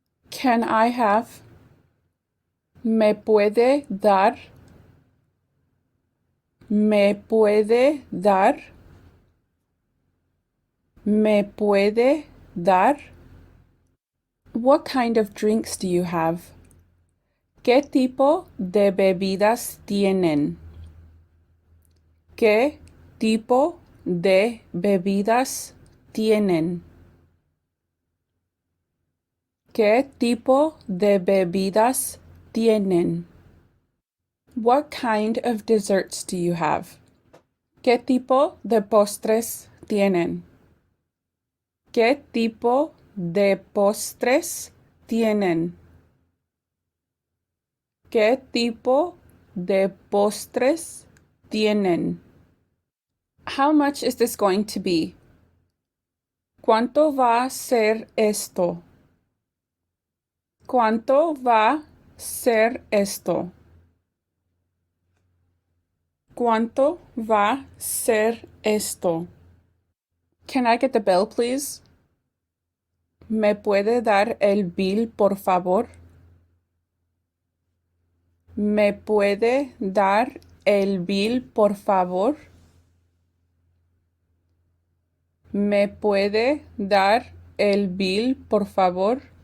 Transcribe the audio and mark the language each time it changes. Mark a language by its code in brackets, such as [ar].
[en] Can I have? [es] ¿Me puede dar? ¿Me puede dar? ¿Me puede dar? [en] What kind of drinks do you have? [es] ¿Qué tipo de bebidas tienen? ¿Qué tipo de bebidas tienen? ¿Qué tipo de bebidas tienen? [en] What kind of desserts do you have? [es] ¿Qué tipo de postres tienen? ¿Qué tipo de postres tienen? ¿Qué tipo de postres tienen? [en] How much is this going to be? [es] ¿Cuánto va a ser esto? ¿Cuánto va a ser esto? ¿Cuánto va a ser esto? [en] Can I get the bill, please? [es] ¿Me puede dar el bill, por favor? ¿Me puede dar el bill, por favor? ¿Me puede dar el bill, por favor?